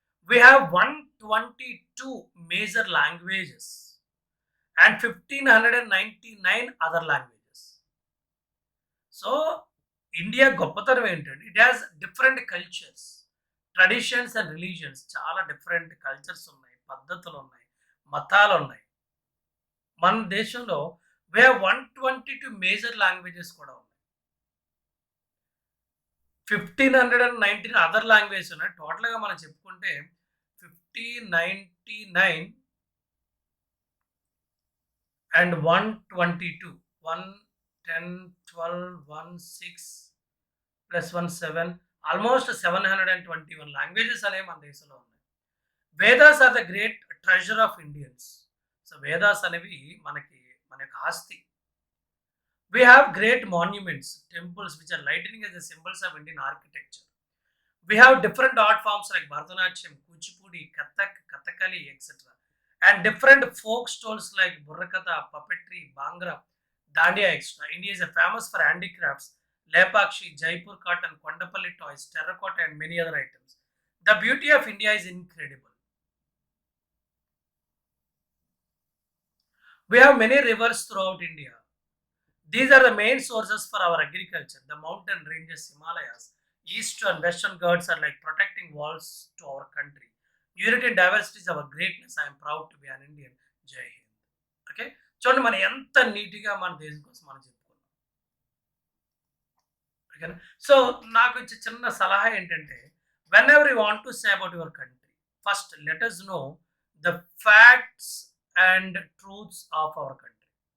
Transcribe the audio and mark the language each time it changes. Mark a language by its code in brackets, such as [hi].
[en] We have 122 major languages and 1599 other languages. So India గొప్పతనం ఏంటంటే it has different cultures, traditions and religions. [te] చాలా different cultures ఉన్నాయి, పద్ధతులు ఉన్నాయి, మతాలు ఉన్నాయి. మన దేశంలో వే 122 మేజర్ లాంగ్వేజెస్ కూడా ఉన్నాయి. 1519 అదర్ లాంగ్వేజెస్ ఉన్నాయి. టోటల్‌గా మనం చెప్పుకుంటే 1599 అండ్ 122 1 10 12 1 6 ప్లస్ 1 7 ఆల్మోస్ట్ 721 లాంగ్వేజెస్ అనేవి మన దేశంలో ఉన్నాయి. [en] Vedas are the great treasure of Indians. [te] So Vedas అనేవి మన యొక్క ఆస్తి. [en] We have great monuments, temples which are lightning as the symbols of Indian architecture. We have different art forms like Bharatanatyam, Kuchipudi, Kathak, Kathakali, etc. And different folk styles like Burrakatha, puppetry, Bhangra, Dandiya, etc. India is famous for handicrafts, Lepakshi, Jaipur cotton, Kondapalli toys, terracotta and many other items. The beauty of India is incredible. We have many rivers throughout India. These are the main sources for our agriculture. The mountain ranges, Himalayas, east and western Ghats are like protecting walls to our country. Unity and diversity is our greatness. I am proud to be an Indian. Jai Hind. Okay? [te] చూడండి మనం ఎంత నీట్గా మన దేశం కోసం మనం చెప్పుకున్నాం. [en] ఓకేనా? సో నాకు వచ్చే చిన్న సలహా ఏంటంటే whenever you want to say about your country, first let us know the facts and truths of our country.